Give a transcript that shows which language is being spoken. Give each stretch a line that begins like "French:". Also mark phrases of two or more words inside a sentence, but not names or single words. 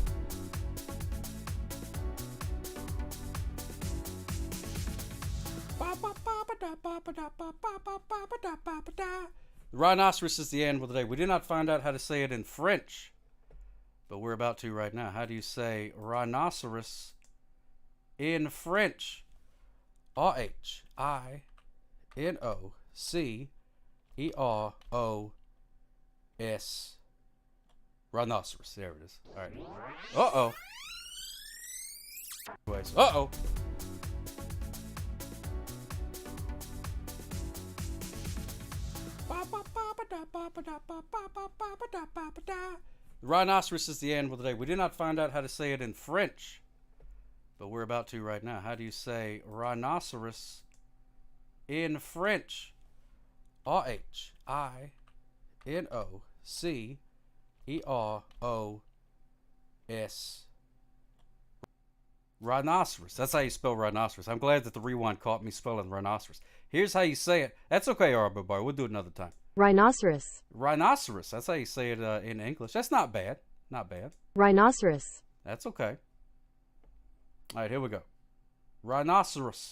English: The rhinoceros is the animal today. We did not find out how to say it in French, but we're about to right now. How do you say rhinoceros in French? R-H-I-N-O-C-E-R-O-S. Rhinoceros. There it is. All right. Uh-oh. Anyways. Uh-oh. The rhinoceros is the animal today. We did not find out how to say it in French, but we're about to right now. How do you say rhinoceros in French? R-H-I-N-O-C-E-R-O-S. Rhinoceros. That's how you spell rhinoceros. I'm glad that the rewind caught me spelling rhinoceros. Here's how you say it. That's okay, Arbobar. We'll do it another time. Rhinoceros. Rhinoceros. That's how you say it in English. That's not bad. Not bad. Rhinoceros. That's okay. All right, here we go. Rhinoceros.